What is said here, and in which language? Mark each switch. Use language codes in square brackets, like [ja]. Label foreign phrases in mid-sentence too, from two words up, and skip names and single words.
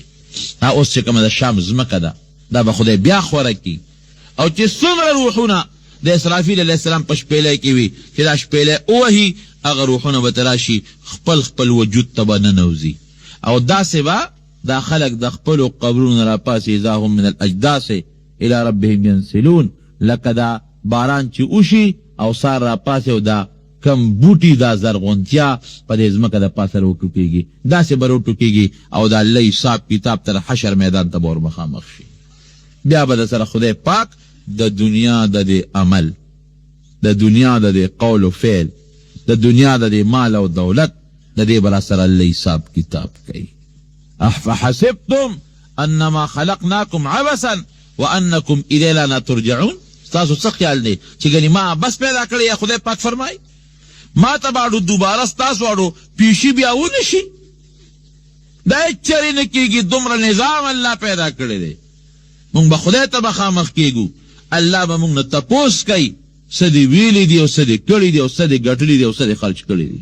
[ps] اوس چې کومه د شام ځمکه ده دا به خدای بیا خوره کی، او چې څومره روحونه د اسرافیل [ar] علیه السلام [ps] په شپېلی کې وي چې دا شپېلی ووهي هغه روحونه به ته راشي خپل وجود ته به ننوځي، او داسې به دا خلق د خپلو قبرونو را پاسې [ar] اذا هم من الاجداث الى ربهم ینسلون، [ps] لکه دا باران چې وشي او سار را پاسې او دا کم بوټي دا زرغونتیا په دې ځمکه د پاسه راوټوکېږي، داسې به راوټوکېږي او د الله حساب کتاب تر حشر میدان ته به ور مخامخ شي. بیا به د سره خدای پاک د دنیا د دې عمل، د دنیا د دې قول و فعل، د دنیا د دې مال او دولت، د دې به را سره الله حساب کتاب کوي. [ar] افحسبتم انما خلقناکم عبثا وانکم الینا لا ترجعون. [ps] ستاسو څه خیال دی چې ګنې ما بس پیدا کړی یا خدای پاک فرمایي ما ته باړو دوباره ستاسو واړو پیشي بیا ونه شي؟ دا چرې نه کېږي، دومره نظام الله پیدا کړی دی. مونږ به خدای ته مخامخ کېږو، الله به مونږ نه تپوس کوي څه دې ویلي دي او څه دې کړي دي او څه دې ګټلي دي او څه دې خرچ کړي دي.